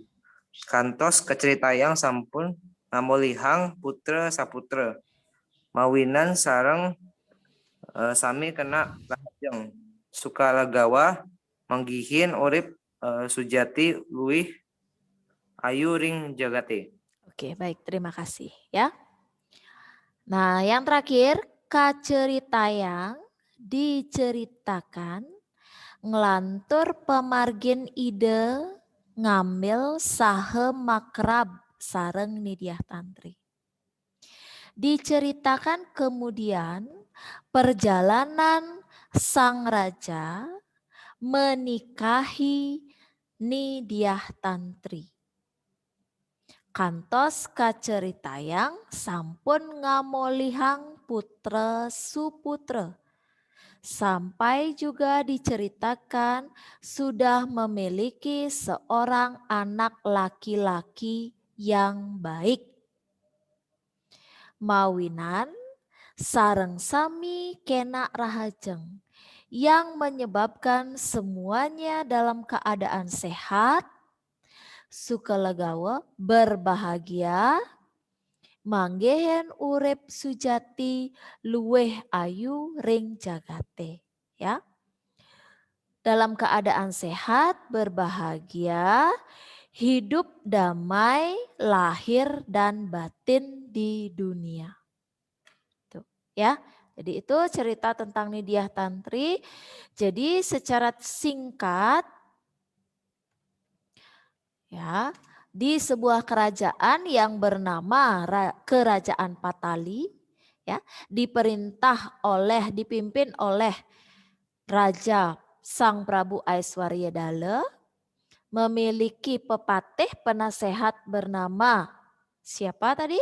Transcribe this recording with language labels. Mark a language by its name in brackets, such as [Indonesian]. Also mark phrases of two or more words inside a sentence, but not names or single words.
[Balinese] Kantos kecerita yang sampun ngamolihang putra saputra. Mawinan sareng sami kena lahajeng. Sukalagawa manggihin urip sujati luih ayu ring jagate. [Indonesian] Oke, baik, terima kasih ya. Nah, yang terakhir [Balinese] kacerita [Indonesian] yang diceritakan [Balinese] ngelantur pemargin ide ngambil sahe makrab sareng nidiah tantri. [Indonesian] Diceritakan kemudian perjalanan sang raja menikahi nidiah tantri. [Balinese] Kantos kaceritayang sampun ngamolihang putra suputra. [Indonesian] Sampai juga diceritakan sudah memiliki seorang anak laki-laki yang baik. [Balinese] Mawinan sareng sami kena rahajeng [Indonesian] yang menyebabkan semuanya dalam keadaan sehat, sukalegawa, berbahagia, [Balinese] manggehen urip sujati luweh ayu ring jagate. [Indonesian] Ya. Dalam keadaan sehat, berbahagia, hidup damai, lahir dan batin di dunia. Tuh, ya. Jadi itu cerita tentang Nidiah Tantri. Jadi secara singkat ya, di sebuah kerajaan yang bernama Kerajaan Patali ya, dipimpin oleh Raja Sang Prabu Aiswaryadala, memiliki pepatih penasehat bernama siapa tadi?